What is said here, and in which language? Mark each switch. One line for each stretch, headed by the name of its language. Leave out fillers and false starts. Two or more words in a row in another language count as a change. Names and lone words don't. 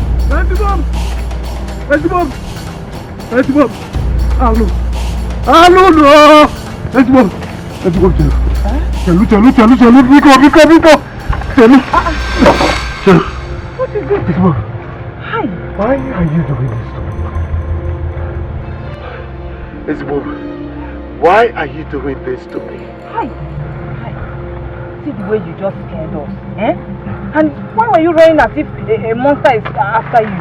English: Anti-bomb! Anti-bomb! Anti-bomb! Allo! Allo, no! Anti-bomb! Anti-bomb, Chelu! Chelu! Nico! Chelu! What is this? Anti-bomb! Hi! Why are you doing this to me? Anti-bomb, why are you doing this to me? Hi! See the way you just scared us, eh? And why were you running as if a monster is after you?